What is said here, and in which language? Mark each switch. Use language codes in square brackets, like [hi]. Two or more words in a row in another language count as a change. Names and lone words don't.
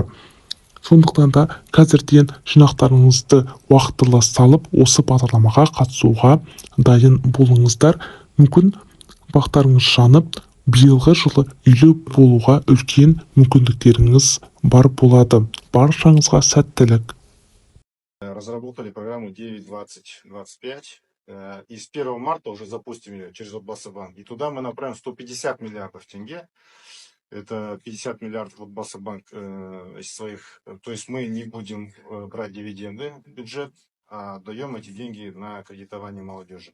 [kk] Сондықтан да қазірден жинақтарыңызды уақытылы салып, осы бағдарламаға қатысуға дайын болыңыздар. Мүмкін бақтарыңыз жанып, биылғы жылы үйлі болуға үлкен мүмкіндіктеріңіз бар болады. Баршаңызға сәттілік. [ru] Разработали программу 9-20-25. И с 1 марта уже запустим ее через Отбасабанк. И туда мы направим 150 миллиардов тенге. Это 50 миллиардов Отбасабанк из своих. То есть мы не будем брать дивиденды в бюджет, а даем эти деньги на кредитование молодежи.